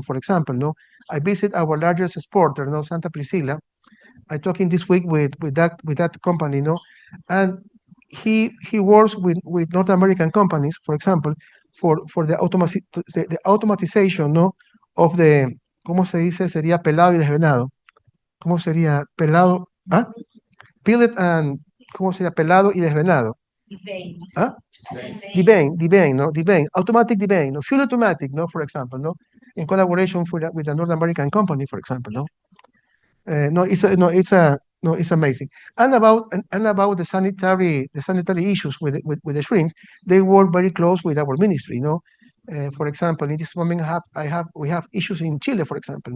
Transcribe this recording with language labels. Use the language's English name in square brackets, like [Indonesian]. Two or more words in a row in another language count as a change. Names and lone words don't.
[English] For example, no, I visit our largest exporter, no, Santa Priscilla. I talking this week with that company, no, and he works with North American companies, for example, for the automatization, no, of the, [Spanish] ¿cómo se dice? Sería pelado y desvenado. ¿Cómo sería pelado? ¿Ah? [English] Pellet and, [Spanish] ¿cómo sería? Pelado y desvenado. [English] Devane. ¿Ah? Devane, no? Devane, automatic devane, no? Full automatic, no? For example, no? In collaboration with a North American company, for example, no? It's amazing. And about the sanitary issues with the shrimps, they work very close with our ministry, no? For example, in this moment, we have issues in Chile, for example, no?